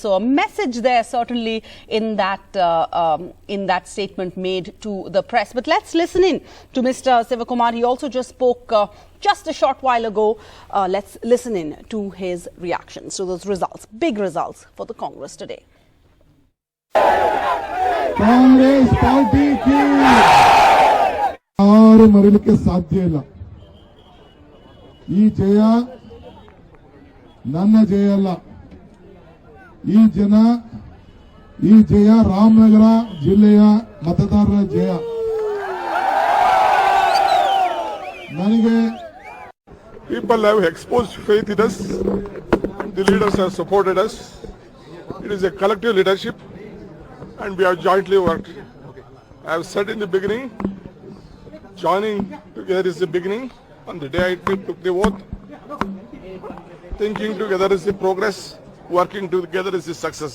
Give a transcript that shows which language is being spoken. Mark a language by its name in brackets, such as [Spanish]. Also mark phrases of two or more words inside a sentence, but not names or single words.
[English] So a message there certainly in that statement made to the press. But let's listen in to Mr. Shivakumar. He also just spoke just a short while ago. Let's listen in to his reactions to those results, big results for the Congress today. [Hindi] कांग्रेस पार्टी की और [Kannada] मरलिके साध्य ಇಲ್ಲ ಈ ಜಯ ನನ್ನ ಜಯ ಅಲ್ಲ ಈ ಜಯ ರಾಮನಗರ ಜಿಲ್ಲೆಯ ಮತದಾರರ ಜಯ ನನಗೆ [English] people have exposed faith in us, the leaders have supported us. It is a collective leadership and we have jointly worked. I have said in the beginning, joining together is the beginning. On the day I took the oath, thinking together is the progress, working together is the success.